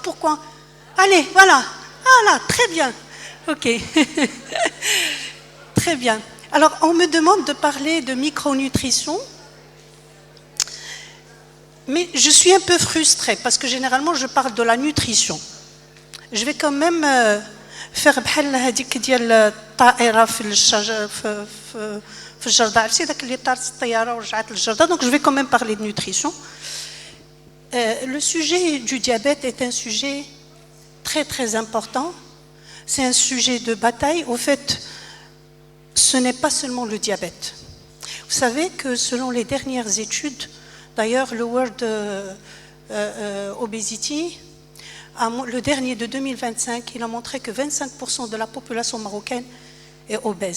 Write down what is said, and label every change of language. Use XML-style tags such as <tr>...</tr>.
<fr>Pourquoi? Allez, voilà. Voilà, très bien. Ok. Très bien. Alors, on me demande de parler de micronutrition. Mais je suis un peu frustrée parce que généralement, je parle de la nutrition. Je vais quand même faire</fr> <ar>بحال هذيك ديال الطائرة في الشجر في الجردة. عرفتي داك اللي طارت الطيارة ورجعت للجردة.</ar> <fr>Donc, je vais quand même parler de nutrition. Le sujet du diabète est un sujet très très important. C'est un sujet de bataille. Au fait, ce n'est pas seulement le diabète. Vous savez que selon les dernières études, d'ailleurs le World Obesity, le dernier de 2025, il a montré que 25% de la population marocaine est obèse.</fr>